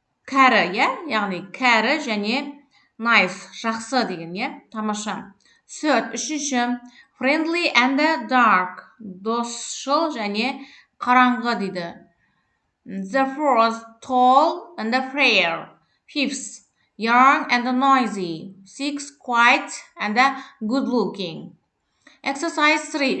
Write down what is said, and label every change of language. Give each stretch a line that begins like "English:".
Kazakh: Кәрі, яғни кәрі және
English: nice,
Kazakh: жақсы деген, тамаша.
English: Third,
Kazakh: үшінші,
English: friendly and dark.
Kazakh: Досшыл және қараңғы дейді.
English: The fourth, tall and fair. Fifth, young and noisy. Sixth, quiet and good looking. Exercise 3.